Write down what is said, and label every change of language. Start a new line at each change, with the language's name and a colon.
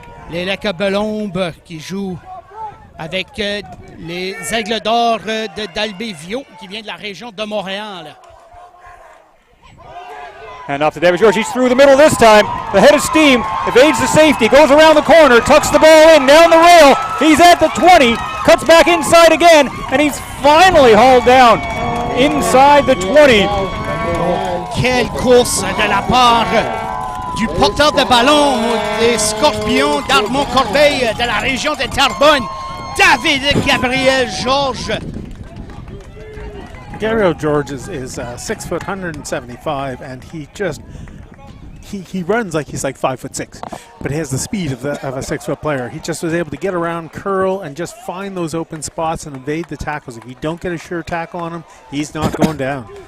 French: Les Lacs-Belombe qui jouent avec les Aigles d'Or d'Albévio qui vient de la région de Montréal.
English: And off to David George. He's through the middle this time. The head of steam evades the safety, goes around the corner, tucks the ball in, down the rail. He's at the 20, cuts back inside again, and he's finally hauled down inside the 20.
French: Quelle course de la part du porteur de ballon des Scorpions d'Armand-Corbeil de la région de Terrebonne, David Gabriel Georges.
English: Gabriel George is 6 foot, 175, and he runs like he's like 5'6", but he has the speed of a 6 foot player. He just was able to get around, curl, and just find those open spots and evade the tackles. If you don't get a sure tackle on him, he's not going down.